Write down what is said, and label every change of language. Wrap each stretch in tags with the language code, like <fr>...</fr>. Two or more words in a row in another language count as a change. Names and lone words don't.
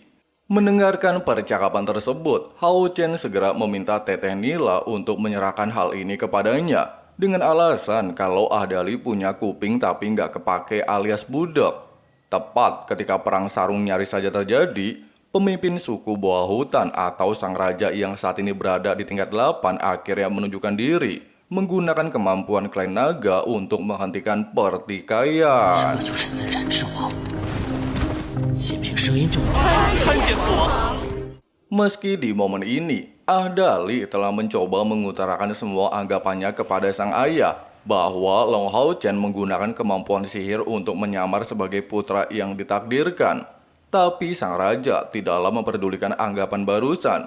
<id>Mendengarkan percakapan tersebut, Hao Chen segera meminta Teteh Nila untuk menyerahkan hal ini kepadanya dengan alasan kalau Adali punya kuping tapi nggak kepake alias budak. Tepat ketika perang sarung nyaris saja terjadi, pemimpin suku bawah hutan atau sang raja yang saat ini berada di tingkat 8 akhirnya menunjukkan diri. menggunakan kemampuan klan naga untuk menghentikan pertikaian.</id> <zh>这就是死斩之王，仅凭声音就能看见我。</zh> <id>Meski di momen ini, Ahdali telah mencoba mengutarakan semua anggapannya kepada sang ayah bahwa Long Hao Chen menggunakan kemampuan sihir untuk menyamar sebagai putra yang ditakdirkan. Tapi sang raja tidaklah memperdulikan anggapan barusan.</id>